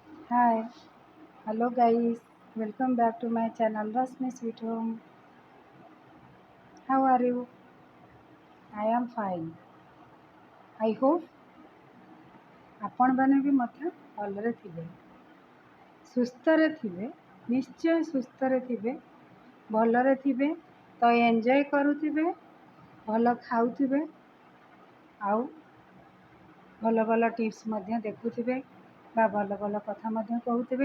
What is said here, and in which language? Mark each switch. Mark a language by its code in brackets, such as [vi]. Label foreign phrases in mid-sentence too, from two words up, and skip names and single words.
[en] Hi, hello guys, welcome back to my channel Rasmi Sweet Home. How are you? I am fine. I hope [or] ଆପଣ ମାନେ ବି ମଧ୍ୟ ଭଲରେ ଥିବେ, ସୁସ୍ଥରେ ଥିବେ, ନିଶ୍ଚୟ ସୁସ୍ଥରେ ଥିବେ, ଭଲରେ ଥିବେ, ତ ଏନ୍ଜୟ କରୁଥିବେ, ଭଲ ଖାଉଥିବେ, ଆଉ ଭଲ ଭଲ ଟିପ୍ସ ମଧ୍ୟ ଦେଖୁଥିବେ ବା ଭଲ ଭଲ କଥା ମଧ୍ୟ କହୁଥିବେ।